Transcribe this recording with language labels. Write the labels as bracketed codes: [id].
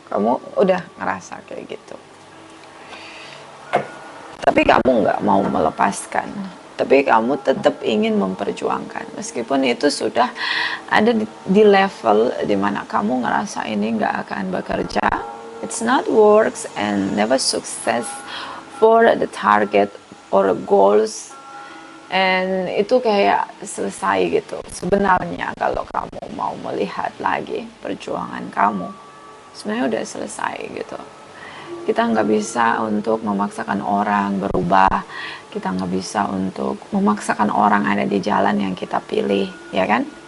[id] Kamu udah ngerasa kayak gitu. Tapi kamu nggak mau melepaskan. Tapi kamu tetap ingin memperjuangkan. Meskipun itu sudah ada di level dimana kamu ngerasa ini nggak akan bekerja. [en] It's not works and never success for the target or goals. [id] And itu kayak selesai gitu. Sebenarnya kalau kamu mau melihat lagi perjuangan kamu, sebenarnya udah selesai gitu. Kita nggak bisa untuk memaksakan orang berubah. Kita nggak bisa untuk memaksakan orang ada di jalan yang kita pilih, ya kan?